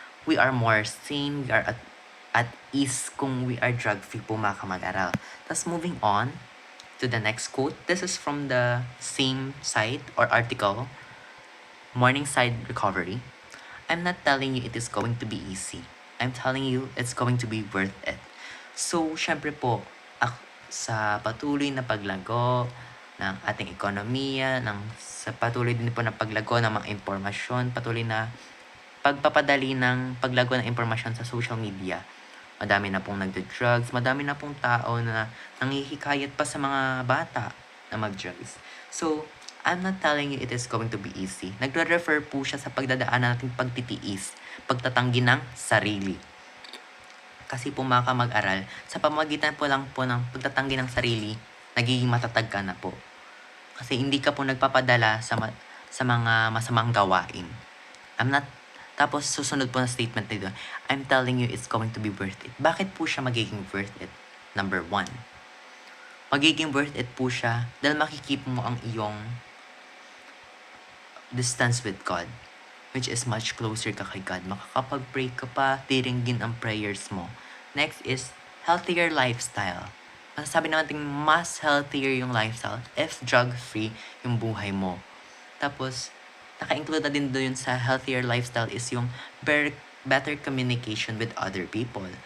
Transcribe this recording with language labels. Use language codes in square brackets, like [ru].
[en] We are more sane, we are at ease kung we are drug-free [tl] po mga kamag-aral. [en] Tapos moving on to the next quote. This is from the same site or article, Morningside Recovery. I'm not telling you it is going to be easy. I'm telling you it's going to be worth it. [tl] So, syempre po, sa patuloy na paglago ng ating ekonomiya, sa patuloy din po na paglago ng mga impormasyon, patuloy na pagpapadali ng paglago ng impormasyon sa social media. Madami na pong nagda-drugs, madami na pong tao na nanghihikayat pa sa mga bata na mag-drugs. [en] So, I'm not telling you it is going to be easy. [tl] Nagre-refer po siya sa pagdadaan nating pagtitiis, pagtatanggi ng sarili. Kasi po mga kamag-aral, sa pamamagitan po lang po ng pagtatanggi ng sarili, nagiging matatag ka na po. Kasi hindi ka po nagpapadala sa mga masamang gawain. Tapos susunod po na statement nito, [en] I'm telling you it's going to be worth it. [tl] Bakit po siya magiging worth it? Number 1, magiging worth it po siya dahil makikip mo ang iyong distance with God, [en] which is much closer [tl] ka kay God. Makakapag-pray ka pa, tiringgin ang prayers mo. [en] Next is healthier lifestyle. [tl] Masasabi natin mas healthier yung lifestyle if drug-free yung buhay mo. Tapos, naka-include na din doon sa healthier lifestyle is yung better [en] better communication with other people.